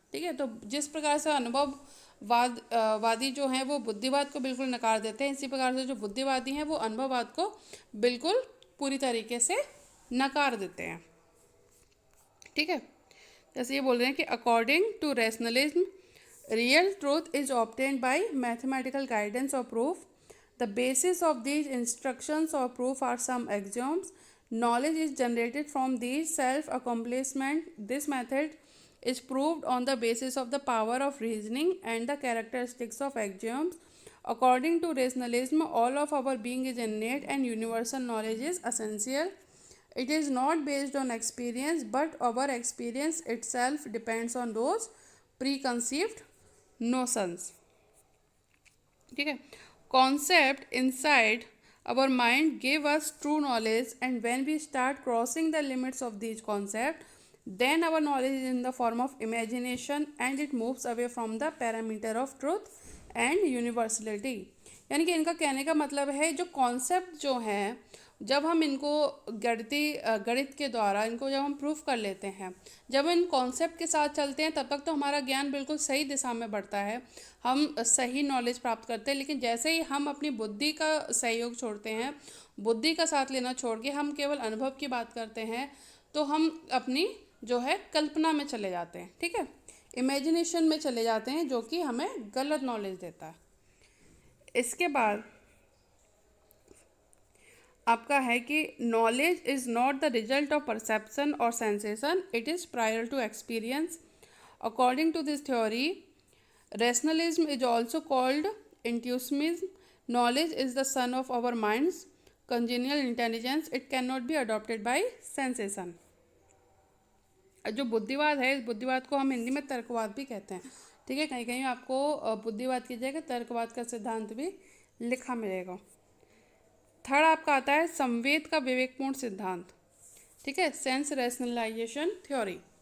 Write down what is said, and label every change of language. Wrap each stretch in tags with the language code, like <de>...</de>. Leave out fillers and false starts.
<hi>ठीक है, तो जिस प्रकार से वादी जो हैं वो बुद्धिवाद को बिल्कुल नकार देते हैं, इसी प्रकार से जो बुद्धिवादी हैं वो अनुभववाद को बिल्कुल पूरी तरीके से नकार देते हैं। ठीक है, जैसे ये बोल रहे हैं कि</hi> <en>According to rationalism real truth is obtained by mathematical guidance और proof. The basis of these instructions और proof are some axioms. Knowledge is generated from these self-accomplishment. This method is proved on the basis of the power of reasoning and the characteristics of axioms. According to rationalism, all of our being is innate and universal knowledge is essential. It is not based on experience, but our experience itself depends on those preconceived notions.</en> <hi>ठीक है,</hi> <en>concept inside our mind give us true knowledge, and when we start crossing the limits of these concepts, then our knowledge is in the form of imagination and it moves away from the parameter of truth and universality.</en> <hi>यानी कि इनका कहने का मतलब है जो concept जो हैं, जब हम इनको गणित के द्वारा इनको जब हम प्रूफ कर लेते हैं, जब इन कॉन्सेप्ट के साथ चलते हैं, तब तक तो हमारा ज्ञान बिल्कुल सही दिशा में बढ़ता है, हम सही नॉलेज प्राप्त करते हैं। लेकिन जैसे ही हम अपनी बुद्धि का सहयोग छोड़ते हैं, बुद्धि का साथ लेना छोड़ के हम केवल अनुभव की बात करते हैं, तो हम अपनी जो है कल्पना में चले जाते हैं। ठीक है, इमेजिनेशन में चले जाते हैं, जो कि हमें गलत नॉलेज देता है। इसके बाद आपका है कि</hi> <en>Knowledge is not the result of perception और sensation, it is prior to experience. According to this theory, rationalism is also called intuitionism. Knowledge is the son of our mind's congenial intelligence. It cannot be adopted by sensation.</en> <hi>जो बुद्धिवाद है, इस बुद्धिवाद को हम हिंदी में तर्कवाद भी कहते हैं। ठीक है, कहीं कहीं आपको बुद्धिवाद की जगह तर्कवाद का सिद्धांत भी लिखा मिलेगा। थर्ड आपका आता है संवेद का विवेकपूर्ण सिद्धांत। ठीक है,</hi> <en>Sense rationalisation theory.</en>